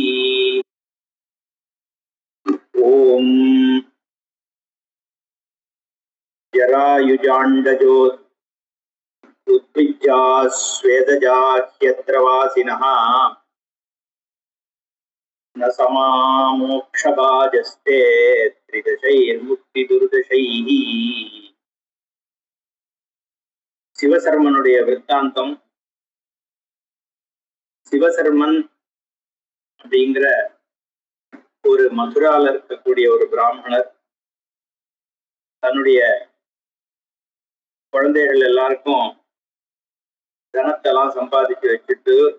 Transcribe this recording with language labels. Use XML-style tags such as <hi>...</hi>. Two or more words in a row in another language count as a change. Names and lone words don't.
<sa>ॐ जरायुजाण्डजो उद्विज्जा स्वेदजा ह्यत्र वासिनः न समामोक्षभाजस्ते त्रिदशैर्मुक्तिदुर्दशैः।</sa> <ta>சிவசர்மனுடைய விற்த்தாந்தம். சிவசர்மன் அப்படிங்கிற ஒரு மதுரால இருக்கக்கூடிய ஒரு பிராமணர் தன்னுடைய குழந்தைகள் எல்லாருக்கும் தனத்தெல்லாம் சம்பாதிச்சு வச்சுட்டு</ta>